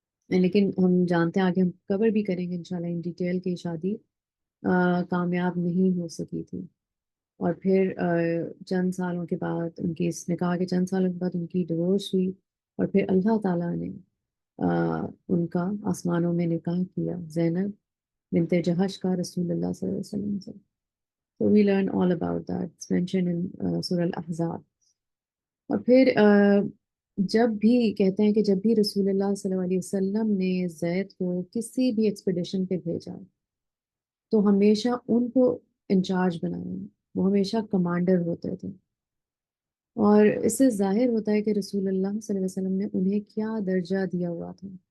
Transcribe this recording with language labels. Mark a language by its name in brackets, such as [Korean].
[Urdu] لیکن ہم جانتے ہیں، آگے ہم کور بھی کریں گے انشاءاللہ [English] in detail, [Urdu] کہ شادی کامیاب نہیں ہو سکی تھی. اور پھر چند سالوں کے بعد ان کی اس نکاح کے چند سالوں کے بعد ان کی ڈیورس ہوئی، اور پھر اللہ تعالیٰ نے ان کا آسمانوں میں نکاح کیا زینب بنت جہش کا رسول اللہ صلی اللہ علیہ وسلم سے. [English] So we learn all about that. It's mentioned in Surah Al-Ahzab. [Urdu] اور پھر جب بھی کہتے ہیں کہ جب بھی رسول اللہ صلی اللہ علیہ وسلم نے زید کو کسی بھی ایکسپیڈیشن پہ بھیجا تو ہمیشہ ان کو انچارج بنایا، وہ ہمیشہ کمانڈر ہوتے تھے. اور اس سے ظاہر ہوتا ہے کہ رسول اللہ صلی اللہ علیہ وسلم نے انہیں کیا درجہ دیا ہوا تھا.